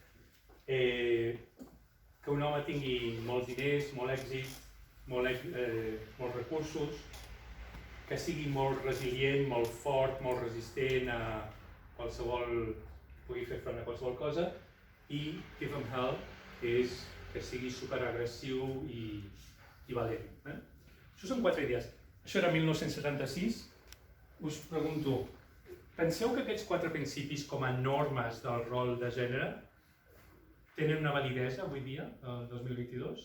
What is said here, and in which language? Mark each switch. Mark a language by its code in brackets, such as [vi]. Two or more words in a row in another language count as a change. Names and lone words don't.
[ca] Que un home tingui molts diners, molt èxit, molts recursos, que sigui molt resilient, molt fort, molt resistent a qualsevol, pugui fer front a qualsevol cosa, i [en] give him hell, [ca] que és que sigui superagressiu i valent. Això són 4 idees. Això era 1976. Us pregunto, penseu que aquests 4 principis com a normes del rol de gènere tenen una validesa avui dia, el 2022?